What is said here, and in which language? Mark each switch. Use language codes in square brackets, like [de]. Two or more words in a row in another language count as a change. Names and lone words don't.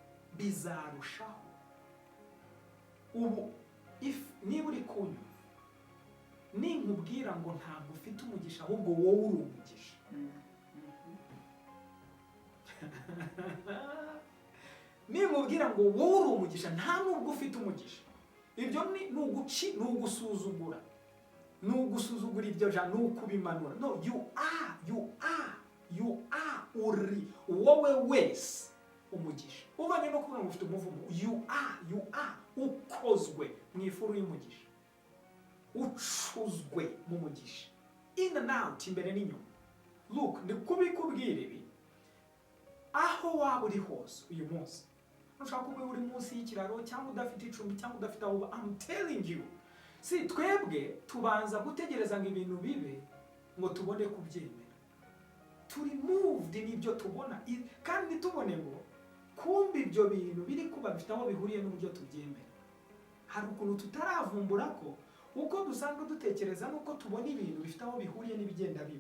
[rw] Ubu niba uri kunywa, ninkubwira ngo ntabwo ufite umugisha ahubwo wowe uri umugisha, ninkubwira ngo wowe uri umugisha nta nubwo ufite umugisha, ibyo ni ugusuzugura, iryo jambo, ni ukubimanura. [en] No, you are [rw] uri wowe wese umugisha. Uvanye no kuvuga ngo ufite umuvumo, [en] you are [rw] ukozwe mu ifuru y'umugisha, ucuzwe mu mugisha, [en] in and out, [rw] imbere n'inyuma. Look, ndi kubikubwira ibi aho waba uri hose uyu munsi. Ushaka kuba uri munsi y'ikiraro cyangwa udafite icumbi cyangwa udafite aho, [en] I'm telling you, [rw] si twebwe tubanza gutegereza ngo ibintu bibe ngo tubone kubyemera. Turi moved n'ibyo tubona, kandi tubone ngo kumbe ibyo bintu biri kuba bifite aho bihuriye n'uburyo tubyemera. Hari ukuntu tutaravumbura ko uko dusanzwe dutekereza nuko tubona ibintu bifite aho bihuriye n'ibigenda biba.